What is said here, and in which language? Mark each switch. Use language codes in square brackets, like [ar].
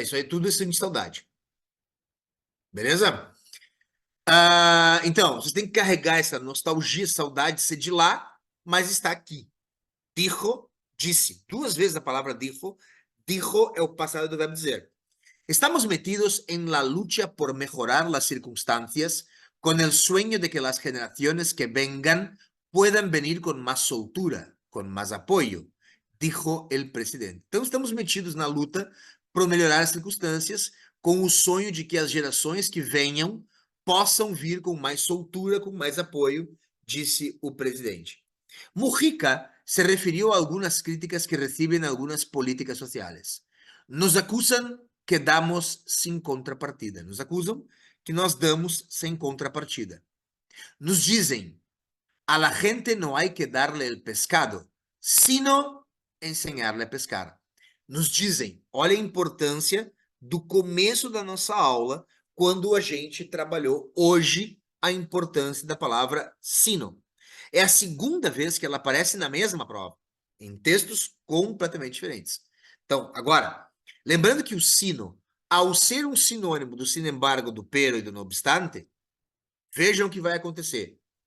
[pt] Isso aí tudo é sentir saudade. Beleza? Então, vocês têm que carregar essa nostalgia, saudade, ser de lá, mas está aqui. Dijo, disse. Duas vezes a palavra dijo. Dijo é o passado do verbo dizer. [es] Estamos metidos en la lucha por mejorar las circunstancias con el sueño de que las generaciones que vengan puedan venir con más soltura, con más apoio, dijo el presidente. [pt] Então, estamos metidos na luta por melhorar as circunstâncias com o sonho de que as gerações que venham possam vir com mais soltura, com mais apoio, disse o presidente. [es] Mujica se refiriu a algunas críticas que reciben algunas políticas sociales. Nos acusan que damos sin contrapartida. [pt] Nos acusam que nós damos sem contrapartida. Nos dizem, [es] a la gente no hay que darle el pescado, sino enseñarle a pescar. [pt] Nos dizem, olha a importância do começo da nossa aula, quando a gente trabalhou hoje a importância da palavra sino. É a segunda vez que ela aparece na mesma prova, em textos completamente diferentes. Então, agora, lembrando que o sino, ao ser um sinônimo do sin embargo, do pero e do no obstante, vejam o que vai acontecer.